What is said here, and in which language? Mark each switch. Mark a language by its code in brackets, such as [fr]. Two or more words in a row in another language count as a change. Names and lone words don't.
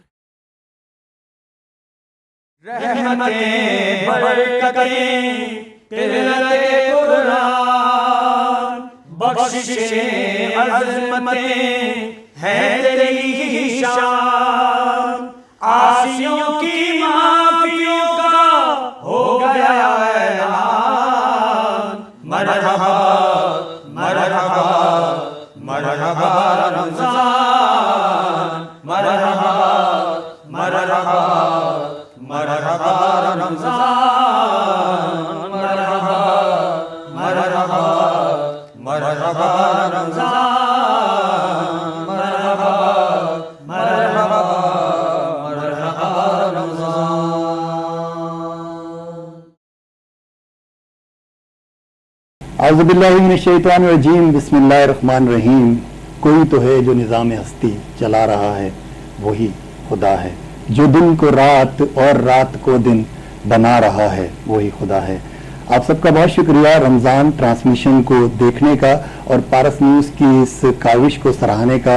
[ur] رحمتیں برکتیں قرۃ قرآن بخششیں عظمتیں ہیں تیری ہی شان. عاصیوں کی معافیوں کا ہو گیا اعلان. مرحبا مرحبا مرحبا رمضان. مرحبا مرحبا مرحبا رمضان. مرحبا مرحبا مرحبا رمضان. مرحبا مرحبا مرحبا رمضان. [ar] اعوذ باللہ من الشیطان الرجیم. بسم اللہ الرحمن الرحیم. [ur] کوئی تو ہے جو نظام ہستی چلا رہا ہے, وہی خدا ہے. جو دن کو رات اور رات کو دن بنا رہا ہے, وہی خدا ہے. آپ سب کا بہت شکریہ رمضان ٹرانسمیشن کو دیکھنے کا اور پارس نیوز کی اس کاوش کو سراہنے کا.